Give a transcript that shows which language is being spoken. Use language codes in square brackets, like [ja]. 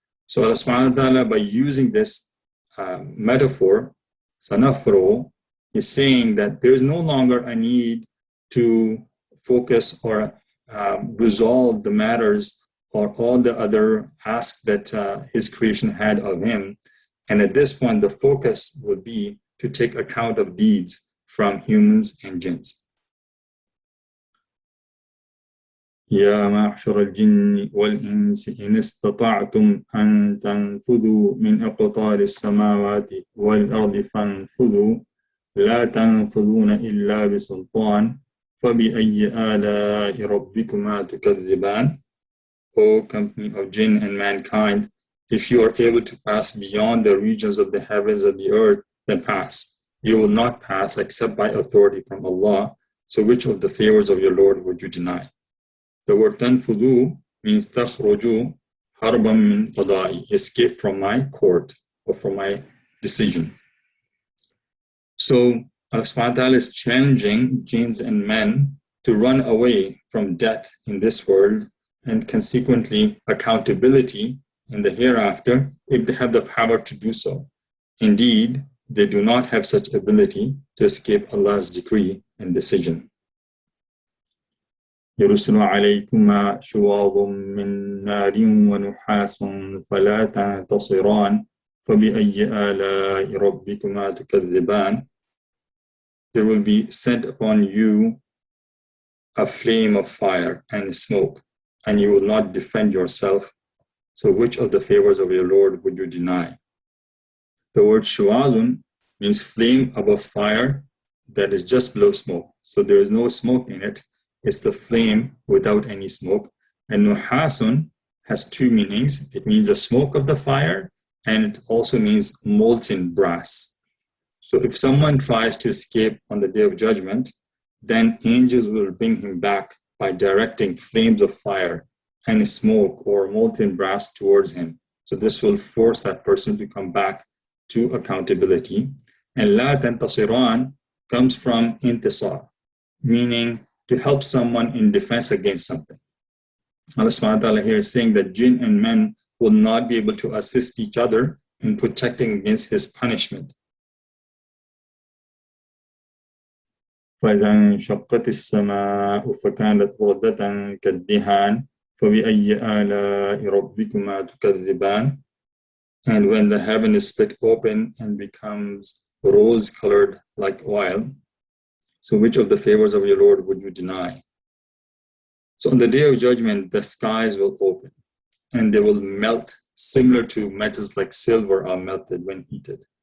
[en] So Allah subhanahu wa ta'ala, by using this metaphor, sanafro, is saying that there is no longer a need to focus or resolve the matters or all the other asks that his creation had of him. And at this point, the focus would be to take account of deeds from humans and jinns. [ar] يا معشر الجن والإنس إن استطعتم أن تنفذوا من أقطار السماوات والأرض فانفذوا لا تنفذون إلا بسلطان فبأي آلاء ربكما تكذبان. [en] O company of jinn and mankind, if you are able to pass beyond the regions of the heavens and the earth, then pass. You will not pass except by authority from Allah. So which of the favors of your Lord would you deny? The word tanfudu means [ar] takhruju harban min qada'i, [en] escape from my court or from my decision. So Allah subhanahu wa ta'ala is challenging jinns and men to run away from death in this world and consequently accountability in the hereafter if they have the power to do so. Indeed, they do not have such ability to escape Allah's decree and decision. [ar] يرسل عليكما شواظ من نار ونحاس فلا تنتصران فبأي آلاء ربكما تكذبان. [en] There will be sent upon you a flame of fire and smoke, and you will not defend yourself. So which of the favors of your Lord would you deny? The word shuwazun means flame above fire that is just below smoke. So there is no smoke in it. It's the flame without any smoke. And nuhasun has two meanings. It means the smoke of the fire, and it also means molten brass. So if someone tries to escape on the day of judgment, then angels will bring him back by directing flames of fire and smoke or molten brass towards him. So this will force that person to come back to accountability. And la tantasiran comes from intisar, meaning to help someone in defense against something. Allah subhanahu wa ta'ala here is saying that jinn and men will not be able to assist each other in protecting against his punishment. [ar] فإذا انشقت السماء فكانت وردة كالدهان فبأي آلاء ربكما تكذبان. [en] And when the heaven is split open and becomes rose-colored like oil, so which of the favors of your Lord would you deny? So on the day of judgment, the skies will open and they will melt, similar to metals like silver are melted when heated.